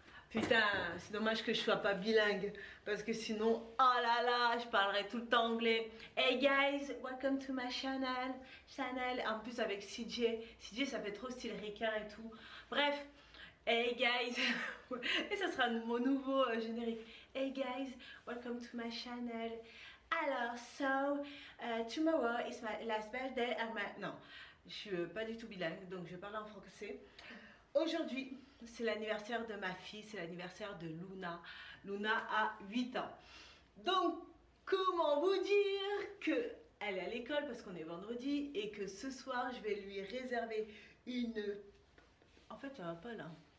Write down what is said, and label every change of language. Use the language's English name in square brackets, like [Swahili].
[French] Putain, c'est dommage que je sois pas bilingue parce que sinon, oh là là, je parlerai tout le temps anglais. [English] Hey guys, welcome to my channel. [French] En plus avec CJ, ça fait trop style Ricard et tout. Bref. [English] Hey guys, [French] et ça sera mon nouveau générique. [English] Hey guys, welcome to my channel. [French] Alors, [English] tomorrow is my last birthday [French] and non, je suis pas du tout bilingue, donc je parle en français. Aujourd'hui, c'est l'anniversaire de ma fille, c'est l'anniversaire de Luna. Luna a 8 ans. Donc, comment vous dire que elle est à l'école parce qu'on est vendredi et que ce soir, je vais lui réserver une... En fait, ça va pas là.